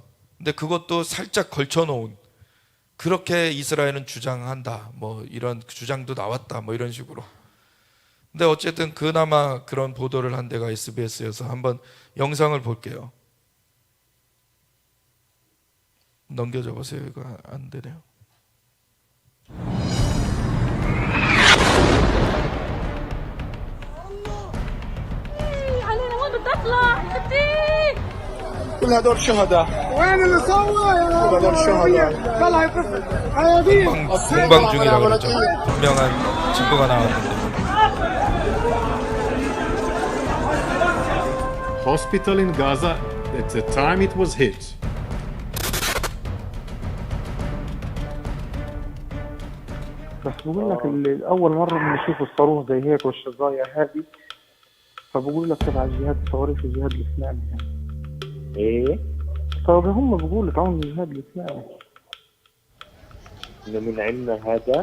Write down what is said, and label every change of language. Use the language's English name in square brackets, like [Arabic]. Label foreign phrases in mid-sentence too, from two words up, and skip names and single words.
[Korean] 근데 그것도 살짝 걸쳐놓은, 그렇게 이스라엘은 주장한다, 이런 주장도 나왔다, 이런 식으로. 근데 어쨌든 그나마 그런 보도를 한 데가 SBS여서 한번 영상을 볼게요. 넘겨줘 보세요. 이거 안 되네요. [Arabic] كل هدول شهداء. وين اللي سوى يا كل هدول شهداء. طلع طفل حياديه. [Korean] 공방 중이라 그러죠. 분명한 증거가 나왔는데. [English] Hospital in Gaza at the time it was hit. [Arabic] بس بقول لك اللي اول مره بنشوف الصاروخ زي هيك والشظايا هذه، فبقول لك تبع الجهاد الصواريخ الجهاد الاسلامي يعني. ايه؟ طب هم بقول لك عون الجهاد الاسلامي. انه من عندنا هذا؟